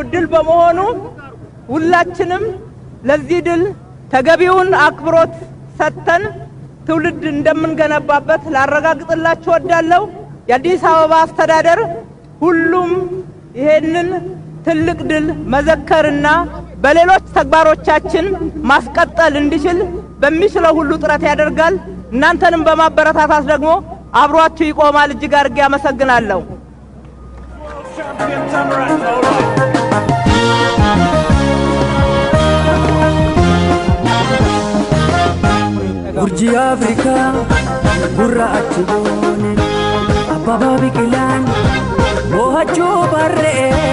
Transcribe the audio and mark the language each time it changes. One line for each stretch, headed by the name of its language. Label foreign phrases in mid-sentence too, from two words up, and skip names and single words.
Amharic: ድል በመሆኑ ሁላችንም ለዚህ ድል ተገቢውን አክብሮት ሰጥተን ትውልድ እንደምንገነባበት ላረጋግጥላችሁ እወዳለሁ። የአዲስ አበባ አስተዳደር ሁሉም ይሄንን ትልቅ ድል መዘከርና በሌሎች ተግባሮቻችን ማስቀጠል እንዲችል በሚችለው ሁሉ ጥረት ያደርጋል። እናንተንም በማበረታታት ደግሞ አብሯችሁ ይቆማል። እጅግ አድርጌ አመሰግናለሁ።
Oromo: Urji Afrika gurraachi boone Abbabaa Biqilaan boohachuu barree